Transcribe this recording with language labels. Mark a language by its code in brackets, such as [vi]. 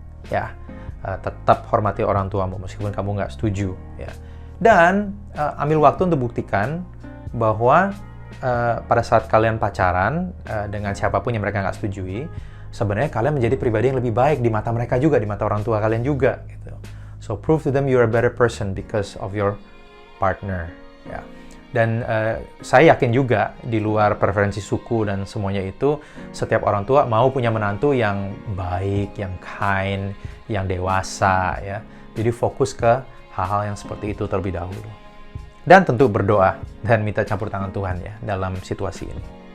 [id] Ya, tetap hormati orang tuamu meskipun kamu nggak setuju. Ya. Dan ambil waktu untuk buktikan bahwa pada saat kalian pacaran dengan siapapun yang mereka nggak setujui, sebenarnya kalian menjadi pribadi yang lebih baik di mata mereka juga, di mata orang tua kalian juga. Gitu. [en] So prove to them you're a better person because of your partner. [id] Ya. Dan saya yakin juga di luar preferensi suku dan semuanya itu, setiap orang tua mau punya menantu yang baik, yang kind, yang dewasa ya. Jadi fokus ke hal-hal yang seperti itu terlebih dahulu. Dan tentu berdoa dan minta campur tangan Tuhan ya dalam situasi ini.